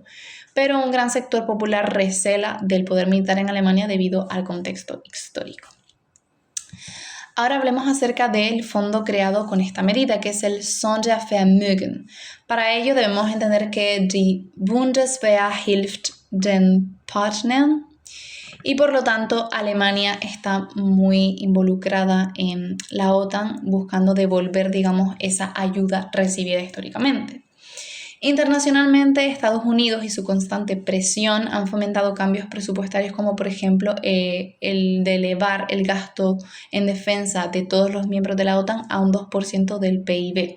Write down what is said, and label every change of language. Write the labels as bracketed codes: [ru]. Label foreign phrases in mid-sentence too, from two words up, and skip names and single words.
[es] Pero un gran sector popular recela del poder militar en Alemania debido al contexto histórico. Ahora hablemos acerca del fondo creado con esta medida, que es el Sondervermögen. Para ello debemos entender que [de] die Bundeswehr hilft den Partnern, [es] y por lo tanto Alemania está muy involucrada en la OTAN buscando devolver, digamos, esa ayuda recibida históricamente. Internacionalmente, Estados Unidos y su constante presión han fomentado cambios presupuestarios como por ejemplo el de elevar el gasto en defensa de todos los miembros de la OTAN a un 2% del PIB.